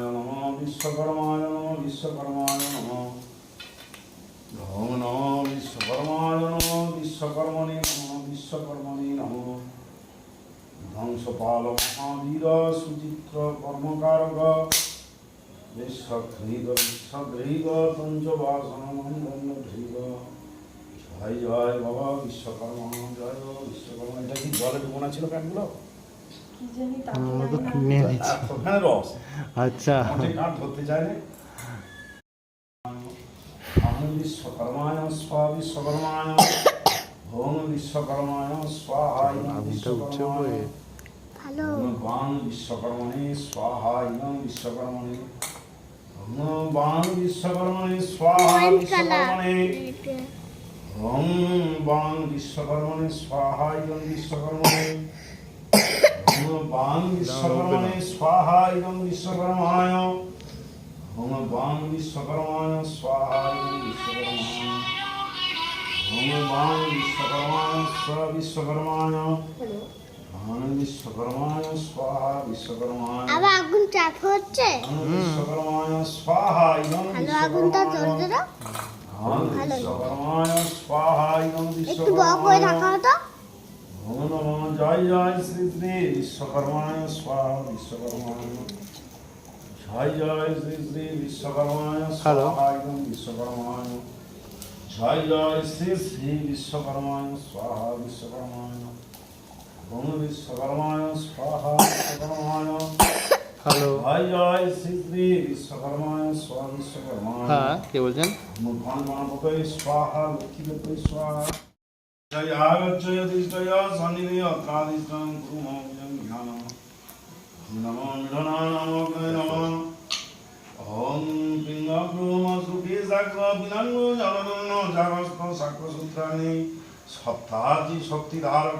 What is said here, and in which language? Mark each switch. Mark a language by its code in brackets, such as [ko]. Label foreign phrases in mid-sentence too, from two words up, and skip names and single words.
[sa] नमः विश्वकर्माय नमः विश्वकर्माय नमः ओम नमः विश्वकर्माय नमः विश्वकर्मणे नमः विश्वकर्मणे नमः ध्वंसपाल महावीर सुचित्र कर्मकारक विश्वधृग पंचवासन मंदन धृग जय जय बाबा विश्वकर्मा जय विश्वकर्मा [bn] এটা কি জলে ডুবোনা ছিল প্যান্টগুলো আচ্ছা ধরতে চায় না [sa] विश्वकर्माय स्वा विश्वकर्माय ओम विश्वकर्माय स्वाहा विश्वकर्माय बाण विश्वकर्मणे स्वाहा विश्वकर्मणे बाण विश्वकर्मणे स्वाहा विश्वकर्मणे ओम बाण विश्वकर्मणे स्वाहा विश्वकर्मणे বাং বিশ্বকর্মণে স্বাহা ইদং বিশ্বকর্মায় ওম বাং বিশ্বকর্মায় স্বাহা ইদং বিশ্বকর্মায় ওম বাং বিশ্বকর্মায় স্বাহা বিশ্বকর্মায় ওম বিশ্বকর্মায় স্বাহা বিশ্বকর্মায় [bn] আবার আগুন চাপ হচ্ছে [sa] ওম বিশ্বকর্মায় স্বাহা ইদং [bn] ভালো আগুনটা জ্বলছে না [sa] ওম বিশ্বকর্মায় স্বাহা ইদং [bn] একটু বড় করে রাখা হতো [sa] ওম নমঃ জয় জয় শ্রী শ্রী বিশ্বকর্মায় স্বাহা বিশ্বকর্মায় জয় জয় শ্রী শ্রী বিশ্বকর্মায় স্বাহা ইদং বিশ্বকর্মায় জয় জয় শ্রী শ্রী বিশ্বকর্মায় স্বাহা বিশ্বকর্মায় ওম বিশ্বকর্মায় স্বাহা বিশ্বকর্মায় [bn] হ্যালো [sa] জয় জয় শ্রী শ্রী বিশ্বকর্মায় স্বাহা বিশ্বকর্মায় [bn] হ্যাঁ কে বলছেন [sa] ভগবান গণপতে স্বাহা লক্ষ্মীপতে স্বাহা জয় আগচ্ছয় দিষ্টয় সন্নিধি অত্রাদিষ্টং গুরুমৌজং জ্ঞানম নমো মিলনানমগ্নে নমঃ ওম পিঙ্গব্রহ্মসুখী সাক্ষ্য বিনাঙ্গো জগদন্ন জাগস্ত সাক্ষ্য সূত্রাণি সপ্তাহার্জি শক্তিধারক